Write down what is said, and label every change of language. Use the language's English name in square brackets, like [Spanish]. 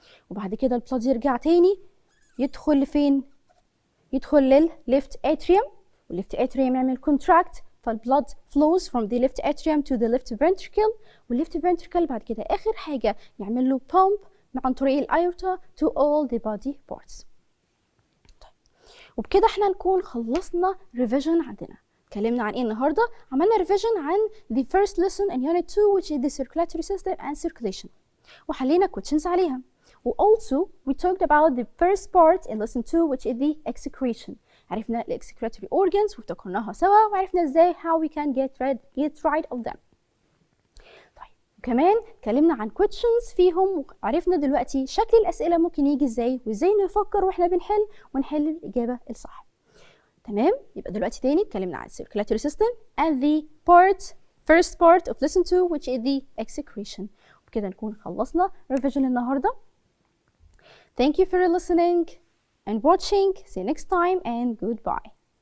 [Arabic] وبعد كده البلود يرجع تاني يدخل لفين؟ يدخل للليفت اتريوم، والليفت اتريوم يعمل كونتراكت فالبلود [English] flows from the left atrium to the left ventricle، [Arabic] والليفت ventricle بعد كده آخر حاجة يعمل له pump عن طريق الأيورتا [English] to all the body parts. [Arabic] طيب وبكده احنا نكون خلصنا revision عندنا. اتكلمنا عن ايه النهارده؟ عملنا revision عن [English] the first lesson in unit 2 which is the circulatory system and circulation، [Arabic] وحلينا questions عليها. [English] also we talked about the first part in lesson 2 which is the excretion. [Arabic] عرفنا ال excretory organs وافتكرناها سوا، وعرفنا ازاي [English] how we can get rid of them. [Arabic] طيب وكمان اتكلمنا عن questions فيهم، وعرفنا دلوقتي شكل الأسئلة ممكن يجي ازاي، وازاي نفكر واحنا بنحل ونحل الإجابة الصح. تمام؟ يبقى دلوقتي تاني اتكلمنا عن [English] circulatory system and the first part of lesson 2 which is the excretion. [Arabic] وبكده نكون خلصنا revision النهارده. [English] Thank you for listening and watching. See you next time and goodbye.